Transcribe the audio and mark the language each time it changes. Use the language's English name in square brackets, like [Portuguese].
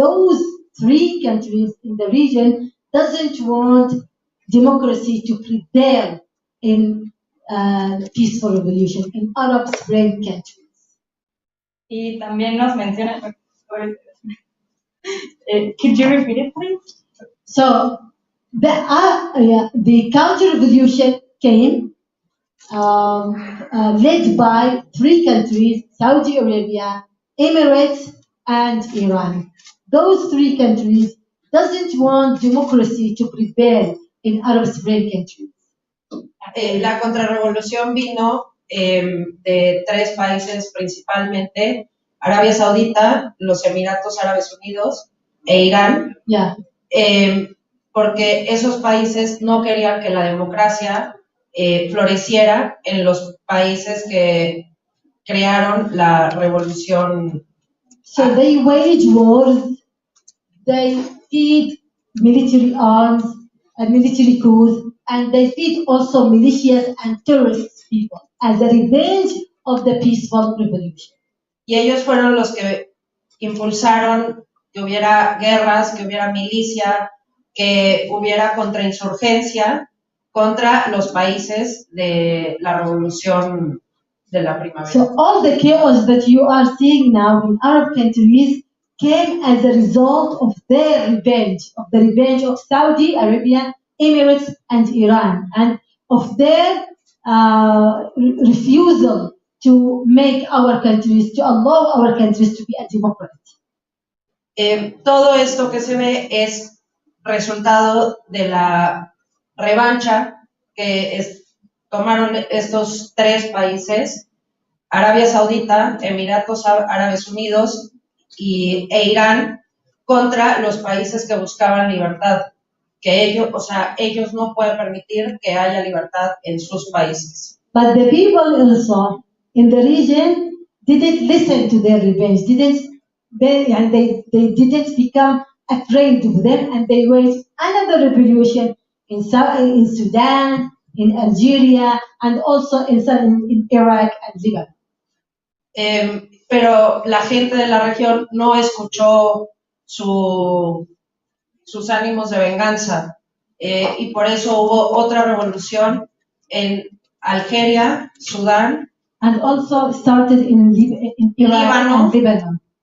[English] Those three countries in the region doesn't want democracy to prevail in peaceful revolution in Arab Spring countries. [Spanish] Y también nos menciona, [English] could you repeat it, please? So the counter-revolution came led by three countries, Saudi Arabia, Emirates, and Iran. Those three countries doesn't want democracy to prevail in Arab Spring countries. [Spanish] La contrarrevolución vino de tres países principalmente, Arabia Saudita, los Emiratos Árabes Unidos e Irán, [English] Yeah. [Spanish] Porque esos países no querían que la democracia floreciera en los países que crearon la revolución. [English] So they wage wars, they feed military arms and military coups, and they feed also militias and terrorist people as a revenge of the peaceful revolution. [Spanish] Y ellos fueron los que impulsaron que hubiera guerras, que hubiera milicia, que hubiera contrainsurgencia contra los países de la revolución de la primavera. [English] So all the chaos that you are seeing now in Arab countries came as a result of their revenge, of the revenge of Saudi Arabia, Emirates, and Iran, and of their refusal to make our countries, to allow our countries to be a democracy. [Spanish] Todo esto que se ve es resultado de la revancha que tomaron estos tres países, Arabia Saudita, Emiratos Árabes Unidos e Irán, contra los países que buscaban libertad, que ellos no pueden permitir que haya libertad en sus países. [English] But the people also in the region didn't listen to their revenge, and they didn't become afraid of them, and they waged another revolution in Sudan, in Algeria, and also in Iraq and Lebanon. [Spanish] Pero la gente de la región no escuchó sus ánimos de venganza, y por eso hubo otra revolución en Algeria, Sudán, [English] and also started in Iraq and Lebanon.